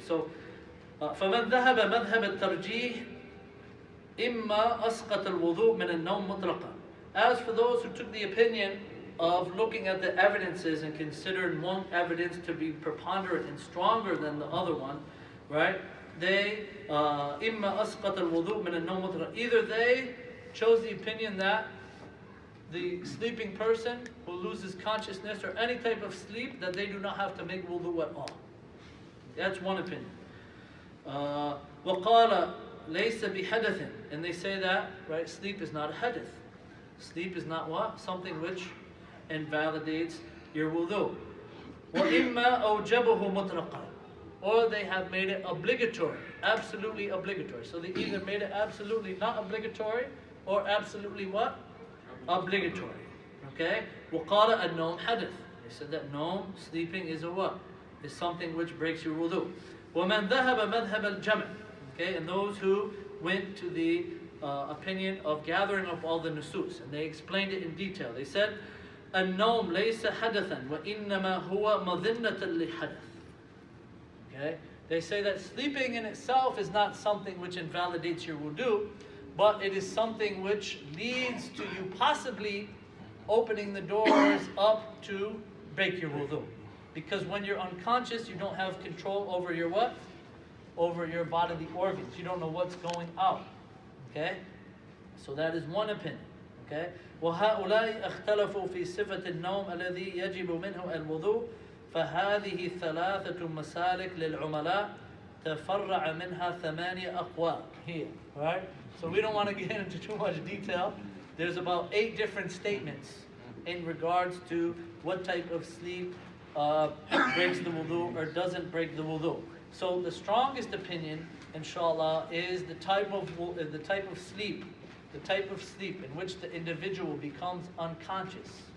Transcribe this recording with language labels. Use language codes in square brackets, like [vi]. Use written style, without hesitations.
[ar] So, فَمَنْ ذَهَبَ مَذْهَبَ التَّرْجِيحِ إِمَّا أَسْقَطَ الْوُضُوء مِنَ النَّوْمِ مُطْلَقًا. [en] As for those who took the opinion of looking at the evidences and considered one evidence to be preponderant and stronger than the other one, right? They [ar] إِمَّا أَسْقَطَ الْوُضُوء مِنَ النَّوْمِ مُطْلَقًا. [en] Either they chose the opinion that the sleeping person who loses consciousness or any type of sleep, that they do not have to make wudu at all. That's one opinion. [ar] وَقَالَ لَيْسَ بِحَدَثٍ. [en] And they say that, right, sleep is not a hadith. Sleep is not what? Something which invalidates your wudu. [ar] وَإِمَّا أَوْجَبُهُ مُطْلَقًا. [en] Or they have made it obligatory, absolutely obligatory. So they either made it absolutely not obligatory or absolutely what? Obligatory. Okay? [ar] وَقَالَ النَّوْمُ حَدَث. [en] They said that noam, sleeping, is a what? Is something which breaks your wudu. [ar] وَمَنْ ذَهَبَ مَذْهَبَ الْجَمْعِ. [en] Okay? And those who went to the opinion of gathering up all the nusus, and they explained it in detail. They said, [ar] النَّوْمُ لَيْسَ حَدَثًا وَإِنَّمَا هُوَ مَظِنَّةً لِحَدَث. [en] Okay? They say that sleeping in itself is not something which invalidates your wudu, but it is something which leads to you possibly opening the doors up to break your wudu. Because when you're unconscious, you don't have control over your what? Over your bodily organs. You don't know what's going out. Okay? So that is one opinion. Okay? [ar] وَهَؤُلَاءِ اخْتَلَفُوا فِي صِفَةِ النَّوْمِ الَّذِي يَجِبُ مِنْهُ الْوُضُوء فهذه ثلاثة مسالك للعملاء تفرع منها ثمانية أقوال. [en] Here, right? So we don't want to get into too much detail. There's about 8 different statements in regards to what type of sleep breaks the wudu or doesn't break the wudu. So the strongest opinion, inshallah, is the type of sleep in which the individual becomes unconscious.